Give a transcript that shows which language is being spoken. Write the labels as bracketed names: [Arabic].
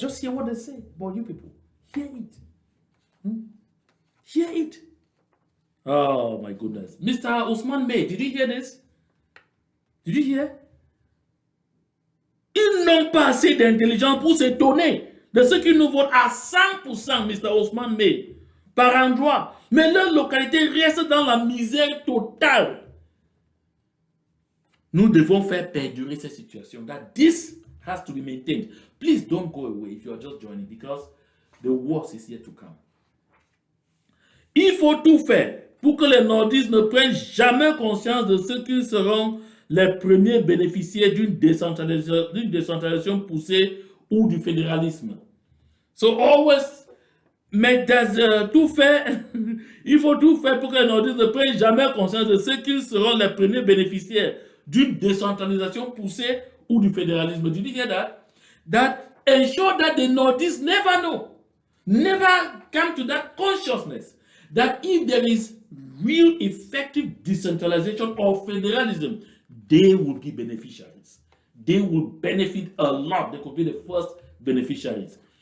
[English] Just hear what they say about you people. Hear it. Hear it. Oh my goodness. Mr. Ousmane May, did you hear this? Did you hear? [French] Ils n'ont pas assez d'intelligence pour s'étonner de ce qu'ils nous votent à 100%, Mr. Ousmane May, par endroit. Mais leur localité reste dans la misère totale. Nous devons faire perdurer cette situation. [English] That this has to be maintained. Please don't go away if you are just joining, because the worst is yet to come. [French] Il faut tout faire pour que les nordistes ne prennent jamais conscience de ce qu'ils seront les premiers bénéficiaires d'une décentralisation poussée ou du fédéralisme. [English] So always make that [French] tout faire. Il faut tout faire pour que les nordistes ne prennent jamais conscience de ce qu'ils seront les premiers bénéficiaires d'une décentralisation poussée ou du fédéralisme. [English] Did you hear that? That ensure that the Nordists never know, never come to that consciousness that if there is real effective decentralization or federalism, they will be beneficiaries. They will benefit a lot. They could be the first beneficiaries.